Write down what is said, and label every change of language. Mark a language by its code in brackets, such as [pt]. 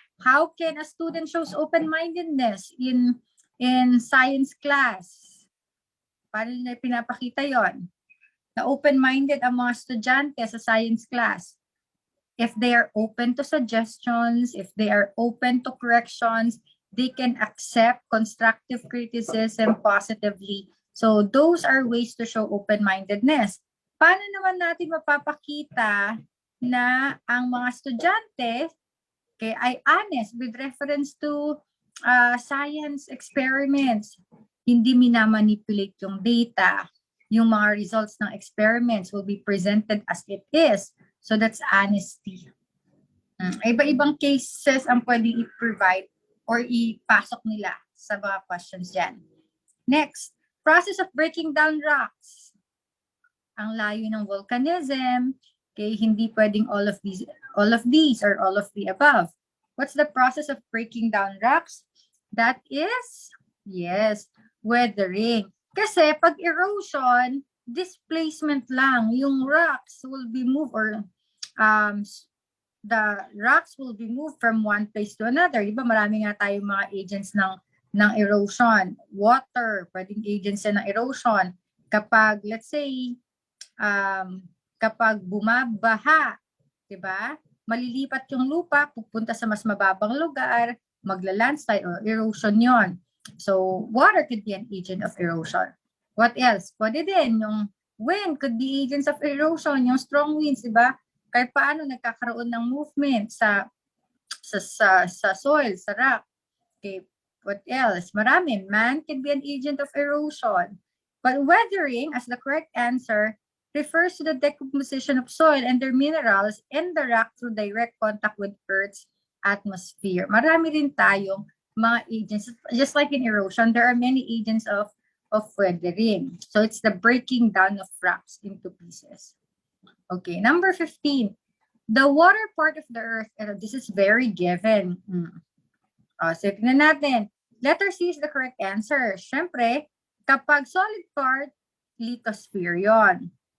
[en] How can a student shows open-mindedness in science class? [tl] Paano nila pinapakita yon? Na open-minded ang mga estudyante sa science class. [en] If they are open to suggestions, if they are open to corrections, they can accept constructive criticism positively. So those are ways to show open-mindedness. [tl] Paano naman natin mapapakita na ang mga estudyante ay [en] honest with reference to science experiments? [tl] Hindi minamanipulate yung data. Yung mga [en] results ng experiments will be presented as it is. So that's honesty. [tl] Iba-ibang cases ang pwedeng i-provide or ipasok nila sa mga questions dyan. [en] Next, process of breaking down rocks. [tl] Ang layo ng [en] volcanism, okay, [tl] hindi pwedeng [en] all of these or all of the above. What's the process of breaking down rocks? That is, yes, weathering. [tl] Kasi pag erosion, displacement lang. [en] Yung rocks will be moved or the rocks will be moved from one place to another. [tl] Diba marami nga tayong mga agents ng erosion. [en] Water, pwedeng agents ng erosion. [tl] Kapag, let's say, kapag bumabaha, diba? Malilipat yung lupa, pupunta sa mas mababang lugar, magla-landslide or erosion yon. [en] So, water could be an agent of erosion. What else? [tl] Pwede din, [en] yung wind could be agents of erosion, yung strong winds, di ba? [tl] Kahit paano nagkakaroon ng movement sa soil, sa rock. [en] Okay, what else? [tl] Marami. [en] Man can be an agent of erosion. But weathering, as the correct answer, refers to the decomposition of soil and their minerals in the rock through direct contact with Earth's atmosphere. [tl] Marami rin tayong mga agents. [en] Just like in erosion, there are many agents of weathering. So it's the breaking down of rocks into pieces. Okay, number 15. The water part of the earth, this is very given. [tl] So tingnan natin. [en] Letter C is the correct answer. [tl] Siyempre, kapag [en] solid part, lithosphere yon.